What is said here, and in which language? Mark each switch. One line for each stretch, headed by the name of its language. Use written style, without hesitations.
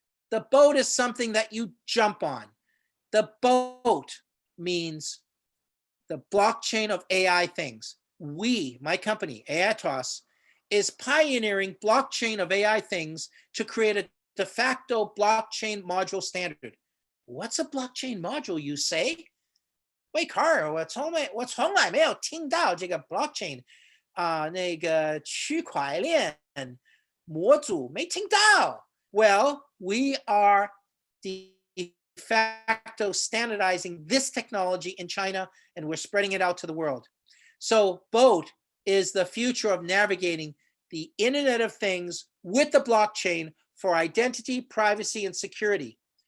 English: The boat is something that you jump on. The boat means the blockchain of AI things. We, my company, AITOS, is pioneering blockchain of AI things to create a de facto blockchain module standard. What's a blockchain module, you say?
Chinese: 喂 Karl, 我从来没有听到这个 blockchain 那个区块链模组没听到。
English: Well, we are de facto standardizing this technology in China, and we're spreading it out to the world. So BOAT is the future of navigating the Internet of Things with the blockchain for identity, privacy, and security.